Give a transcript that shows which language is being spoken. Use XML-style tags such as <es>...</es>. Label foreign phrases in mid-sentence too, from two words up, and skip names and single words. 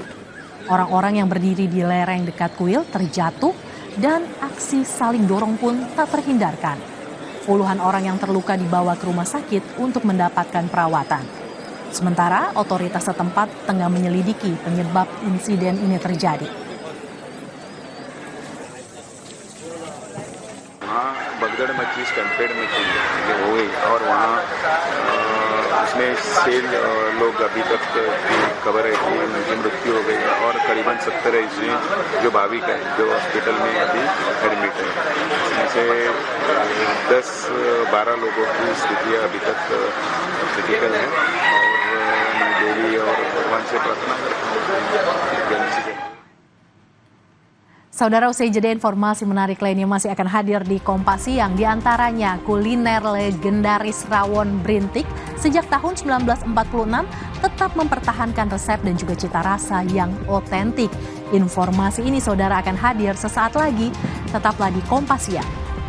<id>Orang-orang yang berdiri di lereng dekat kuil terjatuh dan aksi saling dorong pun tak terhindarkan. Puluhan orang yang terluka dibawa ke rumah sakit untuk mendapatkan perawatan. Sementara otoritas setempat tengah menyelidiki penyebab insiden ini terjadi.</id> <hi>भगदड़ मची, स्टैम्पेड मची हो गई और वहाँ उसमें 6 लोग अभी तक की खबर है कि उनकी मृत्यु हो गई और करीबन 70 ऐसे जो भाविक है जो हॉस्पिटल में अभी एडमिट है। इसमें से 10-12 लोगों की स्थितियाँ अभी तक क्रिटिकल है और मैं देवी और भगवान से प्रार्थना करता हूँ।</hi> <id>Saudara, usai jeda informasi menarik lainnya masih akan hadir di Kompas Siang, diantaranya kuliner legendaris rawon brintik sejak tahun 1946 tetap mempertahankan resep dan juga cita rasa yang otentik. Informasi ini saudara akan hadir sesaat lagi, tetaplah di Kompas Siang.</id>